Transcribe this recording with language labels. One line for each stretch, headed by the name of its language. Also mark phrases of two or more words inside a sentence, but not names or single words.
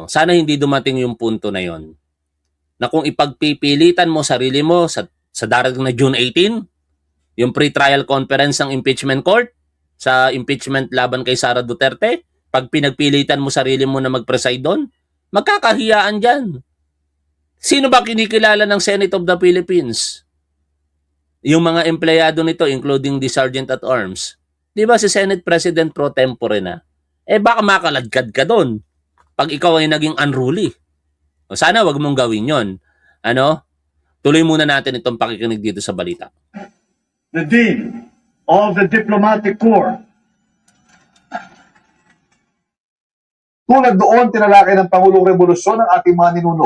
Filipino: Sana hindi dumating yung punto na yon. Na kung ipagpipilitan mo sarili mo sa darating na June 18, yung
English: pre-trial conference
Filipino: ng
English: impeachment court,
Filipino: sa impeachment laban kay Sara Duterte, pag pinagpilitan mo sarili mo na mag-preside doon, magkakahiyaan dyan. Sino ba kinikilala ng Senate of the Philippines? Yung mga empleyado nito,
English: including the Sergeant at Arms.
Filipino: Di ba si
English: Senate President pro tempore
Filipino: na? Baka makaladkad ka doon pag ikaw ay naging unruly. O sana wag mong gawin yon. Ano? Tuloy muna natin itong pakikinig dito sa balita.
English: The Dean of the Diplomatic Corps,
Filipino: Tulad doon, tinalakay ng Pangulong Rebolusyon ang ating mga ninuno.